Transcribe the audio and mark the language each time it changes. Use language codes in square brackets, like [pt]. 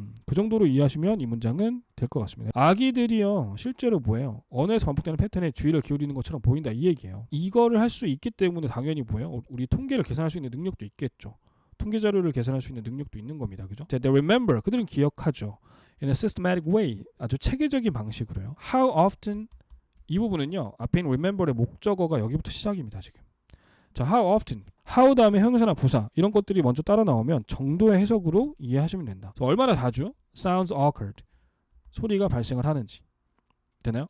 [ko] 그 정도로 이해하시면 이 문장은 될 것 같습니다. 아기들이요 실제로 뭐예요? 언어에서 반복되는 패턴에 주의를 기울이는 것처럼 보인다 이 얘기예요. 이거를 할 수 있기 때문에 당연히 뭐예요? 우리 통계를 계산할 수 있는 능력도 있겠죠. 통계 자료를 계산할 수 있는 능력도 있는 겁니다. 그죠? [en] They remember [ko] 그들은 기억하죠. [en] In a systematic way [ko] 아주 체계적인 방식으로요. [en] How often [ko] 이 부분은요 앞에 있는 remember의 목적어가 여기부터 시작입니다. 지금. 자, how often how 다음에 형용사나 부사 이런 것들이 먼저 따라 나오면 정도의 해석으로 이해하시면 된다. 얼마나 자주 [en] sounds occurred [ko] 소리가 발생을 하는지 되나요?